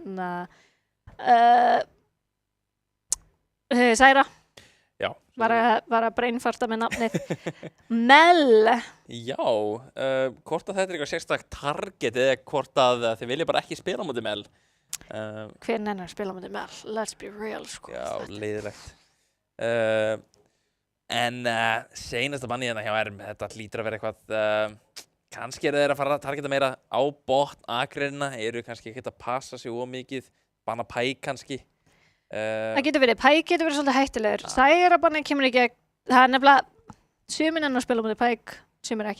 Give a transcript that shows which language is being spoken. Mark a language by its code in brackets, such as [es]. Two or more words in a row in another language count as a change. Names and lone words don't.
[is] Særa. Já. Var að brainfarta með nafnið. Mel. Já, hvort að þetta er eitthvað sérstakt target eða hvort að þið vilja bara ekki spila á móti Mel. Hver nennar spila á móti Mel? [en] Let's be real, [is] Já, leiðilegt. En seinasta banni hjá Erm, þetta hlýtur að vera eitthvað, kannski eru þeir að fara að targeta meira á botn akreina, eru kannski ekkert að passa sig ómikið, banna Pike kannski. Það getur verið, Pike getur verið svolítið hættulegur. Særabanni kemur ekki, það er nefnilega sumir enn að spila á móti Pike, sumir ekki.